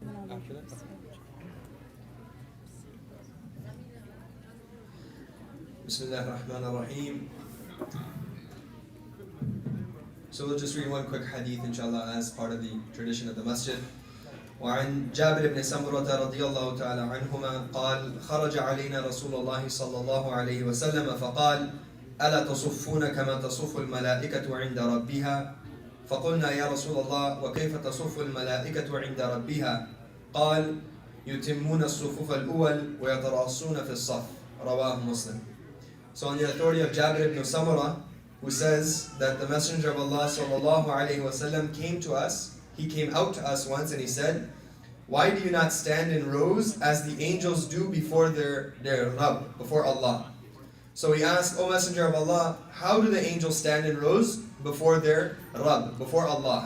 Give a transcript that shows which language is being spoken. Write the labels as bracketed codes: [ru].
[en] After that? [ar] Bismillah ar-Rahman ar-Rahim. [en] So we'll just read one quick hadith inshallah as part of the tradition of the masjid. [ar] وعن جابر بن سمرة رضي الله تعالى عنهما قال خرج علينا رسول الله صلى الله عليه وسلم فقال ألا تصفون كما تصف الملائكة عند ربها فقلنا يا رسول الله وكيف تصف الملائكة عند ربها قال يتمون الصفوف الأول ويتراصون في الصف رواه مسلم. [en] So on the authority of Jabir ibn Samurah, who says that the Messenger of Allah [ar] sallallahu alaihi wasallam [en] came to us, he came out to us once and he said, why do you not stand in rows as the angels do before their Rabb, before Allah? So he asked, O Messenger of Allah, how do the angels stand in rows before their Rabb, before Allah?